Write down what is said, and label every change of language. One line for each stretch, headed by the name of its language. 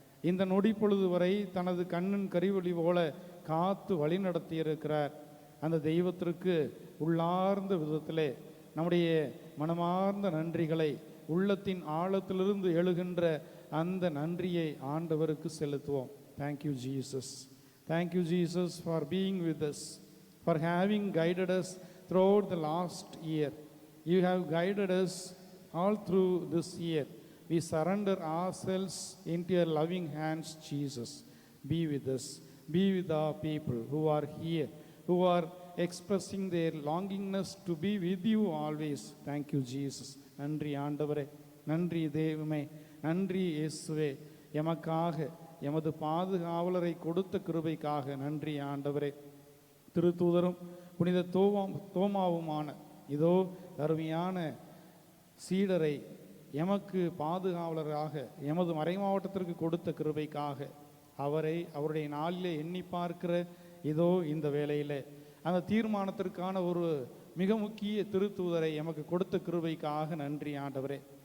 Tamil: இந்த நொடி பொழுது வரை தனது கண்ணின் கரிவொளி போல காத்து வழிநடத்தி இருக்கிறார். அந்த தெய்வத்திற்கு உள்ளார்ந்த விதத்திலே நம்முடைய மனமார்ந்த நன்றிகளை, உள்ளத்தின் ஆழத்திலிருந்து எழுகின்ற அந்த நன்றியை ஆண்டவருக்கு செலுத்துவோம்.
English: Thank you Jesus, thank you Jesus for being with us, for having guided us throughout the last year. You have guided us all through this year. We surrender ourselves into your loving hands, Jesus. Be with us. Be with our people who are here, who are expressing their longingness to be with you always. Thank you, Jesus.
Tamil: நன்றி ஆண்டவரே, நன்றி தெய்வமே, நன்றி இயேசுவே. எமக்காக எமது பாதுகாவலரை கொடுத்த கிருபைக்காக நன்றி ஆண்டவரே. திருத்தூதரும் புனித தோமாவுமான இதோ அருமையான சீடரை எமக்கு பாதுகாவலராக எமது மறைமாவட்டத்திற்கு கொடுத்த கிருபைக்காக அவரை அவருடைய நாளிலே எண்ணி பார்க்கிற இதோ இந்த வேளையிலே அந்த தீர்மானத்திற்கான ஒரு மிக முக்கிய திருத்தூதரை எமக்கு கொடுத்த கிருபைக்காக நன்றி ஆண்டவரே.